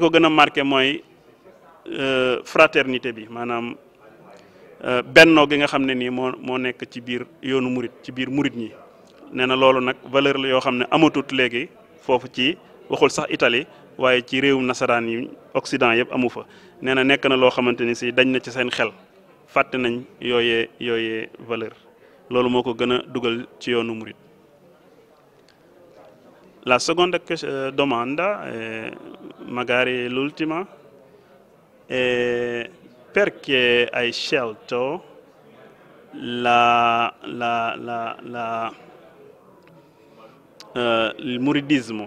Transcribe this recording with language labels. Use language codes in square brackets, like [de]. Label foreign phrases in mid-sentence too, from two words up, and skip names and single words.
[wo] ko gën a marqué mooy fraternité bi maanaam bennoo gi nga xam ne nii moo nekk ci biir yoonu murit ci biir murit ñi nee na loolu nag valeur la yoo xam ne amatut léegi foofu ci waxul sax Italie waaye ci réewum nasaraan yi Occident yëpp amu fa nee na nekk na loo xamante ni si dañ na ci seen xel fàtte nañ yooyee valeur loolu moo ko gën a dugal ci yoonu murit. [it] La seconda domanda, magari l'ultima, è perché hai scelto il muridismo?